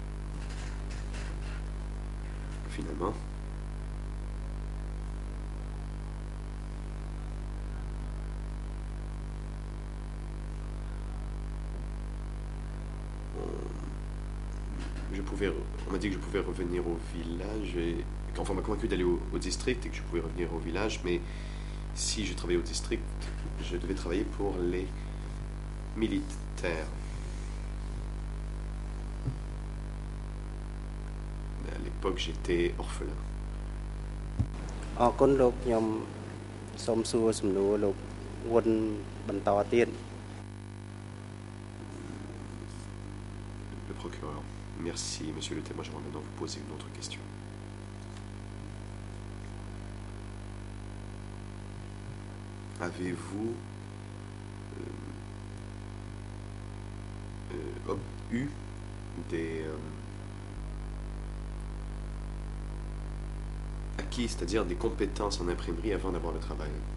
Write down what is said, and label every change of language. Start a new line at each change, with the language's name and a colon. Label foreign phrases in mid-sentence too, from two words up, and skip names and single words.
French: Finalement, on m'a dit que je pouvais revenir au village, enfin on m'a convaincu d'aller au district et que je pouvais revenir au village, mais si je travaillais au district, je devais travailler pour les militaires. À l'époque, j'étais orphelin.
Khmer: អរគុណលោកខ្ញុំសូមសួរសំណួរលោកវុនបន្តទៀត
French: Le procureur. Merci, monsieur le témoin. J'aimerais maintenant vous poser une autre question. Avez-vous eu des acquis, c'est-à-dire des compétences en imprimerie avant d'avoir le travail?